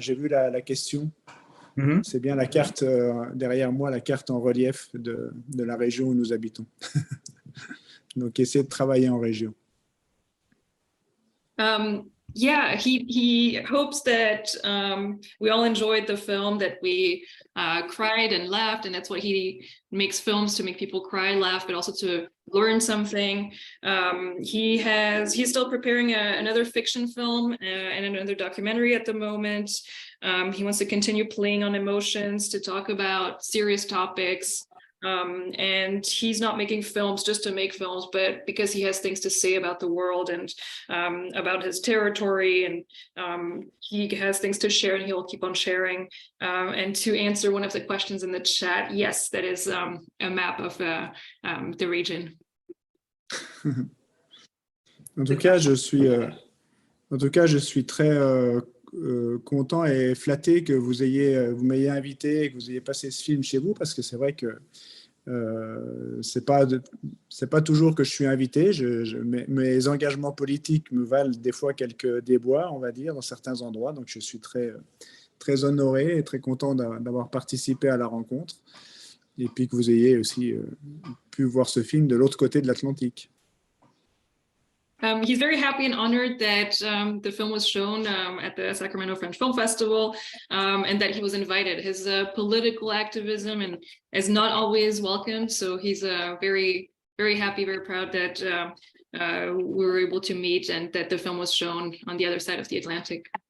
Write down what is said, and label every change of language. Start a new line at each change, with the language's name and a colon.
French: J'ai vu la question. C'est bien la carte derrière moi, la carte en relief de la région où nous habitons. Donc, essayer de travailler en région.
English: Yeah, he hopes that we all enjoyed the film, that we cried and laughed, and that's what he makes films, to make people cry, laugh, but also to learn something. He's still preparing another fiction film and another documentary at the moment. He wants to continue playing on emotions, to talk about serious topics. And he's not making films just to make films, but because he has things to say about the world and about his territory, and he has things to share, and he'll keep on sharing. And to answer one of the questions in the chat, yes, that is a map of the region.
French: En tout cas, je suis très content et flatté que vous m'ayez invité et que vous ayez passé ce film chez vous, parce que c'est vrai que c'est pas toujours que je suis invité. Mes engagements politiques me valent des fois quelques déboires, on va dire, dans certains endroits. Donc je suis très, très honoré et très content d'avoir participé à la rencontre, et puis que vous ayez aussi pu voir ce film de l'autre côté de l'Atlantique.
English: He's very happy and honored that the film was shown at the Sacramento French Film Festival, and that he was invited. His political activism is not always welcome, so he's very, very happy, very proud that we were able to meet and that the film was shown on the other side of the Atlantic.